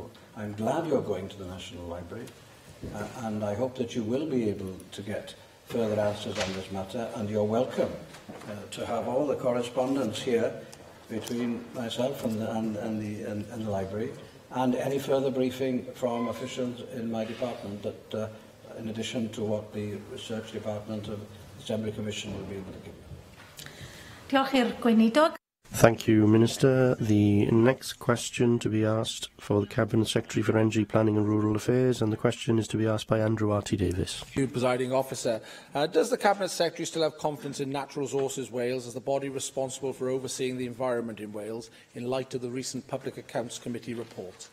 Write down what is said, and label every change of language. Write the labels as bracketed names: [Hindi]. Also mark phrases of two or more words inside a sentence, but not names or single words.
[English] I'm glad you're going to the National Library, and I hope that you will be able to get further answers on this matter, and you're welcome to have all the correspondence here between myself and the library, and any further briefing from officials in my department, that in addition to what the Research Department of the Assembly Commission will be able to give you. [Welsh] Diolch i'r gweinidog. [English] Thank you, Minister. The next question to be asked for the Cabinet Secretary for Energy, Planning and Rural Affairs, and the question is to be asked by Andrew R. T. Davis. Thank you, Presiding Officer. Does the Cabinet Secretary still have confidence in Natural Resources Wales as the body responsible for overseeing the environment in Wales in light of the recent Public Accounts Committee report?